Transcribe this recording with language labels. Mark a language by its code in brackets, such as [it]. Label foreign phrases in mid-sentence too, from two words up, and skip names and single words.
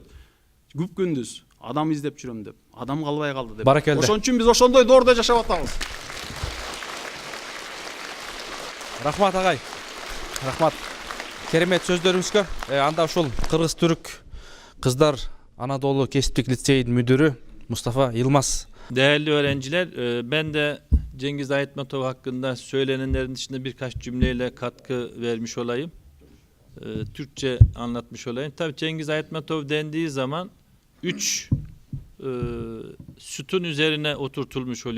[ky] Күп күндүз адам издеп жүрөм деп, адам калбай калды деп. Баракелде. Ошон үчүн биз ошондой доордо жашап атабыз. Рахмат агай. Рахмат. Керемет сөздөрүңүзгө. Анда ушул кыргыз-түрк кыздар Anadolu Кесиптик лицейин müdürü Mustafa Yılmaz. [tr] Değerli öğrenciler, ben de Cengiz Aytmatov hakkında söylenenlerin dışında birkaç cümleyle katkı vermiş olayım. Türkçe anlatmış olayım. Tabii Cengiz Aytmatov dendiği zaman 3 sütun üzerine oturtulmuş oluyor.